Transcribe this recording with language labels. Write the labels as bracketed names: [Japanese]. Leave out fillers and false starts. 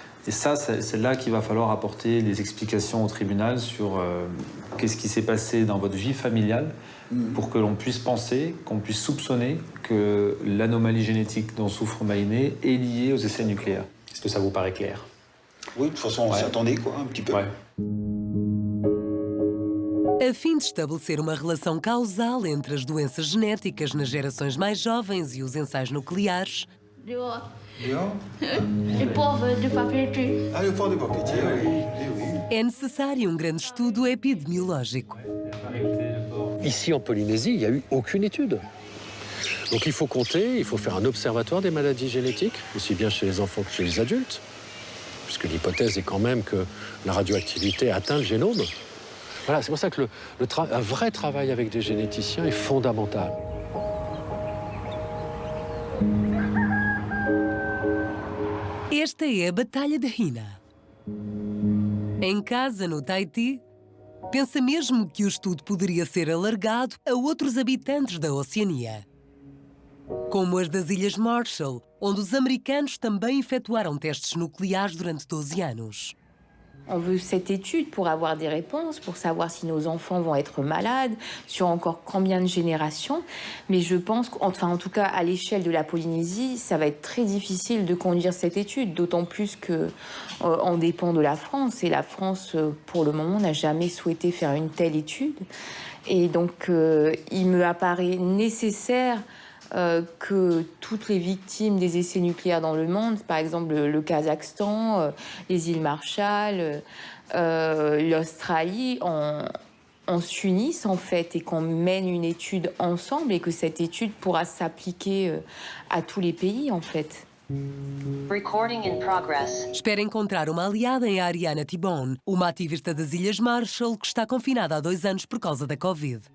[French] Et ça, c'est là qu'il va falloir apporter les explications au tribunal sur qu'est-ce qui s'est passé dans votre vie familiale pour que l'on puisse penser, qu'on puisse soupçonner que l'anomalie génétique dont souffre Maïné est liée aux essais nucléaires. Est-ce que ça vous paraît clair? Oui, de toute façon, on s'y attendait, quoi, un petit peu. Ouais. [Portuguese] A fim de estabelecer uma relação causal entre as doenças genéticas nas gerações mais jovens e os ensaios nucleares, [French] Le pauvre de papier. Ah, le pauvre de papier, oui. [Portuguese] é necessário um grande estudo epidemiológico. [French] Ici, en Polynésie, il n'y a eu aucune étude. Donc il faut compter, il faut faire un observatoire des maladies génétiques, aussi bien chez les enfants que chez les adultes, puisque l'hypothèse est quand même que la radioactivité atteint le génome. Voilà, c'est pour ça que un vrai travail avec des généticiens est fondamental. [Portuguese] Esta é a Batalha de Hina. Em casa, no Tahiti, pensa mesmo que o estudo poderia ser alargado a outros habitantes da Oceania, como as das Ilhas Marshall, onde os americanos também efetuaram testes nucleares durante 12 anos. [French] On veut cette étude pour avoir des réponses, pour savoir si nos enfants vont être malades, sur encore combien de générations. Mais je pense qu'enfin, en tout cas, à l'échelle de la Polynésie, ça va être très difficile de conduire cette étude, d'autant plus qu'on dépend de la France. Et la France, pour le moment, n'a jamais souhaité faire une telle étude. Et donc, il me apparaît nécessaire que toutes les victimes des essais nucléaires dans le monde, par exemple le Kazakhstan, les îles Marshall, l'Australie, on s'unisse en fait et qu'on mène une étude ensemble et que cette étude pourra s'appliquer à tous les pays en fait. [English] Recording in progress. [Portuguese] Espera encontrar uma aliada em Ariana Tibon, uma ativista das Ilhas Marshall que está confinada há 2 anos por causa da Covid.